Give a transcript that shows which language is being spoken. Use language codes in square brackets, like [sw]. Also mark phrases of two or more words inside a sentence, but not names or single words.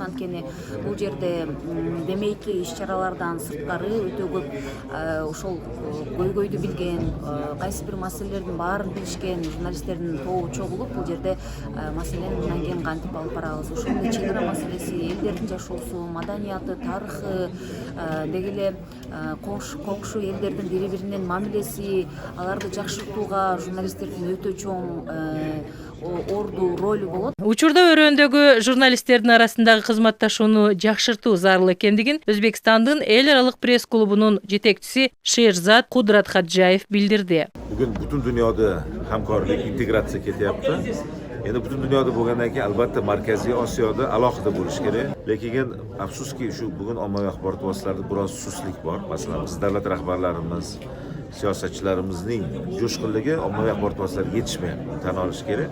[ky] Анткени бул жерде демейки иш-чаралардан сырткары өтө көп ошол көйгөйдү билген, кайсы бир маселелердин баарын билишкен журналисттердин тобу чогулуп бул жерде маселени мындан кийин кантип алып барабыз, ошондой чек ара маселеси, элдердин жашоосу, маданияты, тарыхы, деги эле коңшу элдердин бири биринен мамилеси, аларды жакшыртууга журналисттердин өтө чоң орду, ролу болот. Учурда өрөөндөгү журналисттердин арасындагы кызматташууну жакшыртуу зарыл экендигин Өзбекстандын эл аралык пресс-клубунун жетекчиси Шерзат Кудрат Хаджаев билдирди. [uz] Bugun butun dunyoda hamkorlik, integratsiya ketyapti. Endi butun dunyoda bo'lgandan keyin albatta Markaziy Osiyoda alohida bo'lish kerak. Lekin afsuski shu bugun ommaviy axborot vositalarida biroz suslik bor. Masalan, biz davlat rahbarlarimiz, siyosatchilarimizning jo'shqinligi ommaviy axborot vositalariga yetishmayapti, tan olish kerak.